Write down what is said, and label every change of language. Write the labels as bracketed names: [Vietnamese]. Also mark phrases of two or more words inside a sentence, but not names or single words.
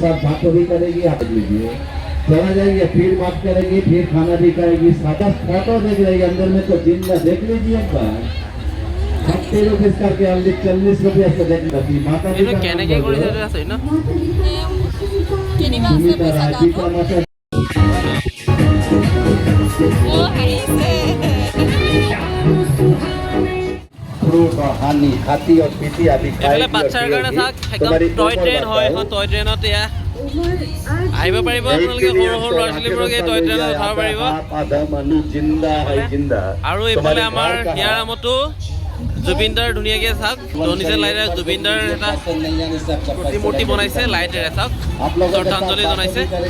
[Hindi] साथ बातों भी करेगी आप देख लीजिए चला जाएंगे फिर बात करेगी फिर खाना भी खाएगी सादा फोटो देख रही अंदर में तो जिंदा देख लीजिए एक बार 40 रुपीज करके ऑनली 40 रुपया से देख ली माता जी फ्रूट और हानी खाती और पीती अभी [Assamese] বাচ্চাৰ কাৰণে চাওক একদম [English] toy train [Assamese] হয় এখন [English] toy train [Assamese] এয়া আহিব পাৰিব আপোনালোকে সৰু সৰু ল'ৰা ছোৱালীবোৰক এই [English] toy train [Assamese] উঠাব পাৰিব আৰু এইফালে আমাৰ ইয়াৰ নামতো জুবিনদাৰ ধুনীয়াকৈ চাওক ধনীছে লাইটেৰে জুবিনদাৰ এটা প্ৰতিমূৰ্তি বনাইছে লাইটেৰে চাওক শ্ৰদ্ধাঞ্জলি জনাইছে